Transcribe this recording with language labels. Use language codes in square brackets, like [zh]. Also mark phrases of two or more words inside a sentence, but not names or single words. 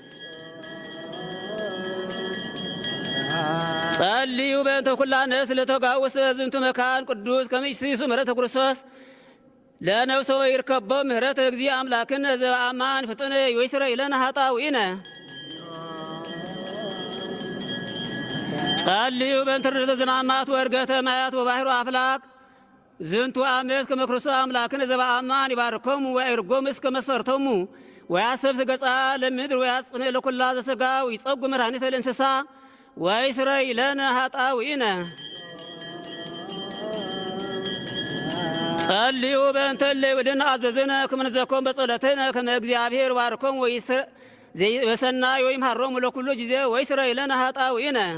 [gez] ጸልዩ በእንተ ኩላ ነፍስ ለተጋኡ ውስተ ዝንቱ መካን ቅዱስ ከመ ይሲሱ ምሕረተ ክርስቶስ ለነፍሶ ይርከቦም ምሕረተ እግዚእ አምላክነ ዘበአማን ፍጡነ ወይስረይ ለነ ኃጣውኢነ። ጸልዩ በእንተ ርደተ ዝናማት ወዕርገተ ማያት ወባሕሩ አፍላክ ዝንቱ ዓመት ከመ ክርስቶስ አምላክነ ዘበአማን ይባርኮሙ ወይዕርጎሙ እስከ መስፈርቶሙ ወያሰብስ ገጻ ለምድር ወያጽንዕ ለኩላ ዘሥጋ ወይጸጉ መድኃኒተ ለእንስሳ ወይስረይ ለነ ኃጣውኢነ። ጸልዩ በእንተ እለ ይውድነ አዘዝነ ከመ ንዘክሮም በጸሎትነ ከመ እግዚአብሔር ባርኮሙ በሰናይ ወይምሃሮሙ ለኩሉ ጊዜ ወይስረይ ለነ ኃጣውኢነ።